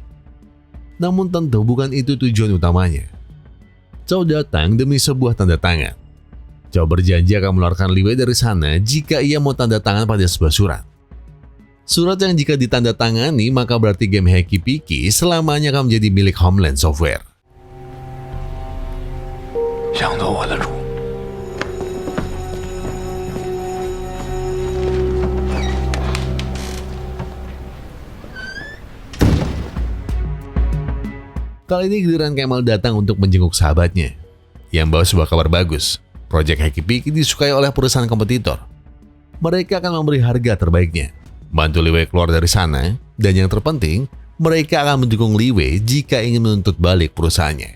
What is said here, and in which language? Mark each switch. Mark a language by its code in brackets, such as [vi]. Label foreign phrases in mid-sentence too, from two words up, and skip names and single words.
[id] Namun tentu bukan itu tujuan utamanya. Chow datang demi sebuah tanda tangan. Chow berjanji akan mengeluarkan Li Wei dari sana jika ia mau tanda tangan pada sebuah surat. Surat yang jika ditandatangani maka berarti game Hacky Picky selamanya akan menjadi milik Homeland Software. [zh] 想做我的主。 [id] Kali ini giliran Kemal datang untuk menjenguk sahabatnya yang bawa sebuah kabar bagus. Project Hacky Picky disukai oleh perusahaan kompetitor. Mereka akan memberi harga terbaiknya, bantu Li Wei keluar dari sana, dan yang terpenting, mereka akan mendukung Li Wei jika ingin menuntut balik perusahaannya.